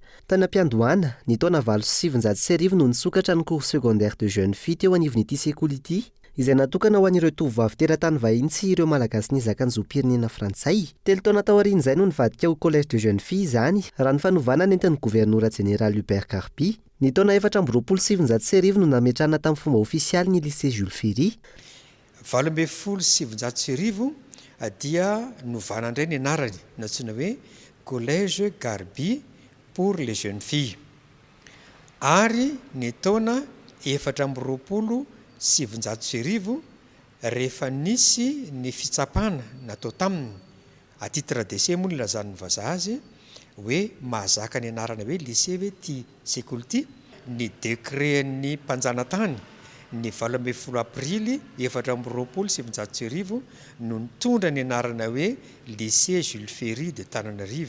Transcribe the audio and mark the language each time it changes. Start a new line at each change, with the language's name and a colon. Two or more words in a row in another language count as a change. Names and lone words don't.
Malagasy: Tany am-piandohana ny taona 7 no nisokatra ny
French: cours secondaire de jeunes filles
Malagasy: teo anivon'ity sekoly ity, izay natokana ho an'ireo tovovavy teratany vahiny sy ireo malagasy nizaka ny zoam-pirenena frantsay. Telo taona tao aorian'izay no nivadika ho
French: collège de jeunes filles
Malagasy: izany raha ny fanovana nentin'ny
French: gouverneur général
Malagasy: Hubert Carpi. Ny taona 427 no nametrahana tamin'ny fomba ofisialy ny lycée Jules Ferry. 770 dia novana indray ny anarany natsoina hoe collège Garbi pour les jeunes filles ary ny taona 470 rehefa nisy ny fitsapana natao taminy
French: à titre d'essai
Malagasy: moa nilazan'ny vazaha azy hoe mahazaka ny anarana hoe lycée hoe ty sekoly ty ny décret ny mpanjanatany ny 12 aprily 470 no nitondra ny anarana hoe lycée Jules Ferry de Tananarivo.